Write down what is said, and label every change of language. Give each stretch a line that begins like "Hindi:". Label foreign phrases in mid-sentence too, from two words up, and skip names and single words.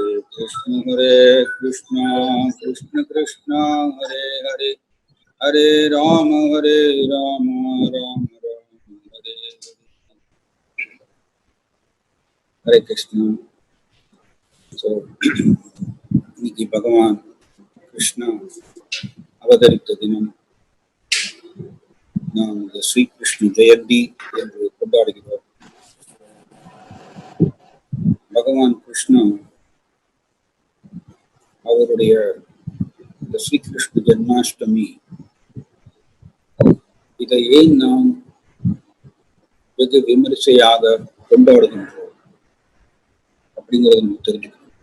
Sanskrit: कृष्ण हरे कृष्ण कृष्ण कृष्ण हरे हरे हरे राम राम राम हरे हरे हरे कृष्ण.
Tamil: So இன்னைக்கு பகவான் கிருஷ்ணா அவதரித்த தினம். நாம் ஸ்ரீ கிருஷ்ண ஜெயந்தி என்று கொண்டாடுகிறோம். பகவான் கிருஷ்ணா அவருடைய இந்த ஸ்ரீ கிருஷ்ண ஜென்மாஷ்டமி இதை ஏன் நாம் வெகு விமரிசையாக கொண்டாடுகின்றோம் அப்படிங்கிறத நம்ம தெரிஞ்சுக்கணும்.